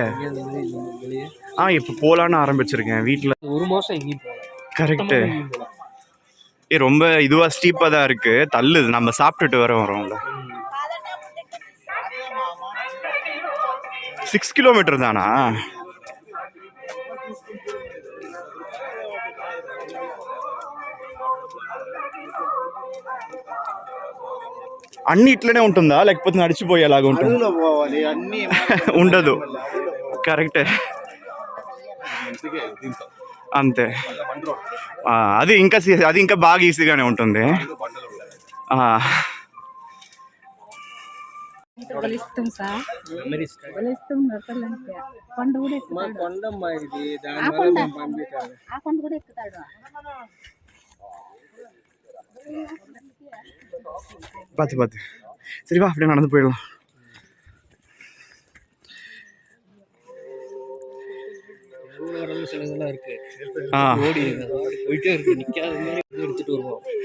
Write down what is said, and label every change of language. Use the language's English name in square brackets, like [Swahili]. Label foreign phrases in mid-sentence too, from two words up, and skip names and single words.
[Tamil] வெளியே இப்போ போகலான்னு ஆரம்பிச்சிருக்கேன் வீட்டில். 1 மாதம் எங்கேயும் போகல. கரெக்டு. ரொம்ப இதுவாக ஸ்டீப்பாக தான் இருக்குது, தள்ளுது. நம்ம சாப்பிட்டுட்டு வரோம்ல. 6 கிலோமீட்டர் தானா? [Telugu] అన్ని ఇట్లనే ఉంటుందా లేకపోతే నడిచిపోయేలాగా ఉంటుంది? అడవిలో పోవాలి అన్ని ఉండదు. కరెక్టే, అంతే. అది ఇంకా బాగా ఈజీగానే ఉంటుంది. బలిస్తాం సార్, బలిస్తాం నరకలంటే కొండ కూడా ఎక్కుతాడు. కొండమ్మా ఇది ఆ కొండ ఆ కొండ కూడా ఎక్కుతాడు. [Tamil] பார்த்து சரி வா, அப்படியே நடந்து போயிடலாம். சில இதெல்லாம் இருக்கு. ஆ, ஓடி போயிட்டே இருக்கு, நிற்காத மாதிரி எடுத்துட்டு வருவோம்.